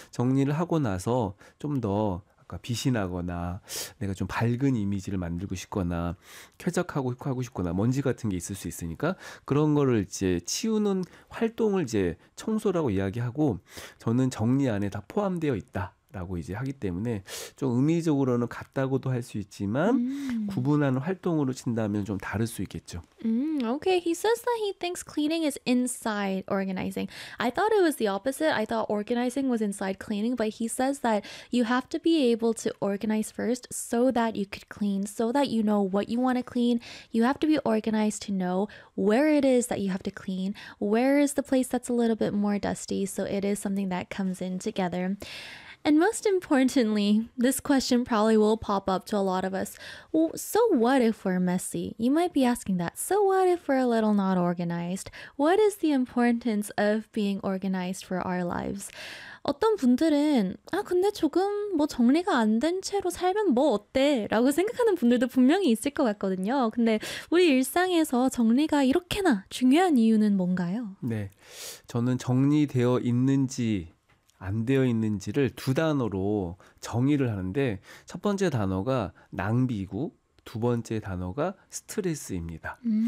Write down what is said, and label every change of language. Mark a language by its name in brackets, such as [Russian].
[Korean] 정리를 하고 나서 좀 더 아까 빛이 나거나 내가 좀 밝은 이미지를 만들고 싶거나 쾌적하고 하고 싶거나 먼지 같은 게 있을 수 있으니까 그런 거를 이제 치우는 활동을 이제 청소라고 이야기하고 저는 정리 안에 다 포함되어 있다. 라고 이제 하기 때문에 좀 의미적으로는 같다고도 할 수 있지만 구분하는 활동으로 친다면 좀 다를 수 있겠죠. [English] Okay, he says that he thinks cleaning is inside organizing. I thought it was the opposite. I thought organizing was inside cleaning, but he says that you have to be able to organize first so that you could clean, so that you know what you want to clean. You have to be organized to know where it is that you have to clean, where is the place that's a little bit more dusty, so it is something that comes in together. And most importantly, this question probably will pop up to a lot of us. Well, so what if we're messy? You might be asking that. So what if we're a little not organized? What is the importance of being organized for our lives? [Korean] 어떤 분들은 아 근데 조금 뭐 정리가 안 된 채로 살면 뭐 어때? 라고 생각하는 분들도 분명히 있을 것 같거든요. 근데 우리 일상에서 정리가 이렇게나 중요한 이유는 뭔가요? 네, 저는 정리되어 있는지 안 되어 있는지를 두 단어로 정의를 하는데 첫 번째 단어가 낭비고 두 번째 단어가 스트레스입니다.